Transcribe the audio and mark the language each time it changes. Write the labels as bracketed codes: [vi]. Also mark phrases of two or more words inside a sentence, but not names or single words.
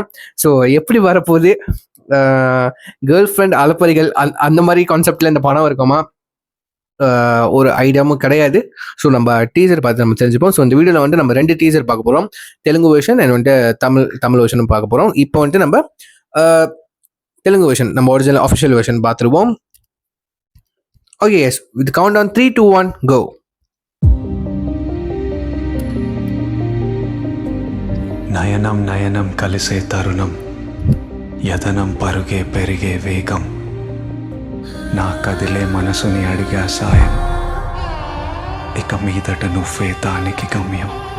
[ta] ஸோ எப்படி வரப்போகுது, [en] girl friend [ta] அலப்பறிகள் அந்த மாதிரி கான்செப்டில் இந்த படம் இருக்குமா, ஒரு ஐடியாவும் கிடையாது. ஸோ நம்ம டீசர் பார்த்து நம்ம தெரிஞ்சுப்போம். ஸோ இந்த வீடியோவில் வந்து நம்ம 2 டீசர் பார்க்க போகிறோம். தெலுங்கு [en] version and [ta] வந்துட்டு தமிழ் வெர்ஷனும் பார்க்க போகிறோம். இப்போ வந்துட்டு நம்ம தெலுங்கு வெர்ஷன், நம்ம [en] original official version [ta] பார்த்துருவோம். [en] okay, yes, with count on 3, 2, 1 go. [te] నయనం నయనం కలిసే తరుణం, యతనం పరుగే పెరిగే వేగం, నా కదిలే మనసుని అడిగా సాయం, ఇక మీదట నువ్వే దానికి గమ్యం.